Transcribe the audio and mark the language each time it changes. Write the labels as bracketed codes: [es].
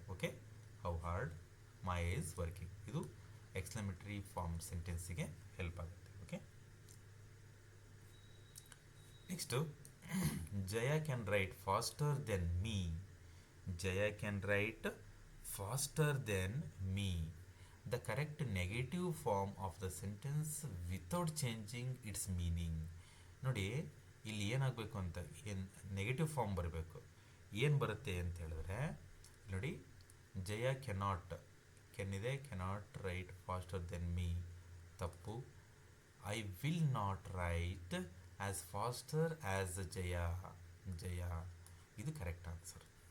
[en] okay, how hard Maya is working, [kn] ಇದು exclamatory form ಸೆಂಟೆನ್ಸಿಗೆ help ಆಗುತ್ತೆ. [en] Okay, next, Jaya can write faster than me. Jaya can write faster than me. The correct negative form of the sentence without changing its meaning. [kn] ನೋಡಿ ಇಲ್ಲಿ ಏನಾಗಬೇಕು ಅಂತ ಏನು negative form ಬರಬೇಕು. ಏನು ಬರುತ್ತೆ ಅಂತ ಹೇಳಿದ್ರೆ ನೋಡಿ, ಜಯ cannot, ಕೆನ್ನಿದೆ, [en] cannot write faster than me, [kn] ತಪ್ಪು. [en] I will not write as faster as Jaya, Jaya, [kn] ಇದು ಕರೆಕ್ಟ್ ಆನ್ಸರ್.